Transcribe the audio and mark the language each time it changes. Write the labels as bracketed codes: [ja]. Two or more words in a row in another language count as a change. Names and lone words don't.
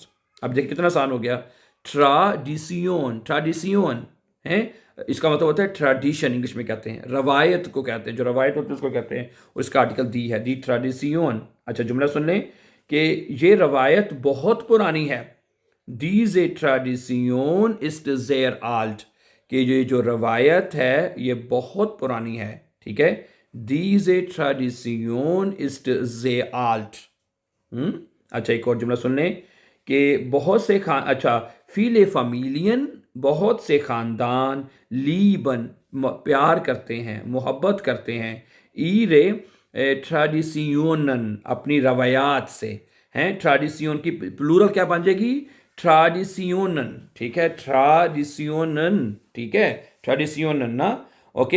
[ur] اب دیکھیں کتنا آسان ہو گیا، ٹراڈیسیون ہے، اس کا مطلب ہوتا ہے ٹریڈیشن، انگلش میں کہتے ہیں، روایت کو کہتے ہیں، جو روایت ہوتی ہے اس کو کہتے ہیں، اور اس کا آرٹیکل دی ہے، دی ٹریڈیشن۔ اچھا، جملہ سن لیں کہ یہ روایت بہت پرانی ہے، [de] diese Tradition ist sehr alt [ur] کہ یہ جو روایت ہے یہ بہت پرانی ہے، ٹھیک ہے، [de] diese Tradition ist sehr alt۔ [ur] اچھا، ایک اور جملہ سن لیں کہ بہت سے [de] viele Familien [ur] بہت سے خاندان lieben پیار کرتے ہیں، محبت کرتے ہیں، [de] ihre Traditionen [ur] اپنی روایات سے ہیں، ٹریڈیشن کی پلورل کیا بن جائے گی، ٹریڈیشنن، ٹھیک ہے، ٹریڈیشنن، ٹھیک ہے، ٹریڈیشنن نا، اوکے۔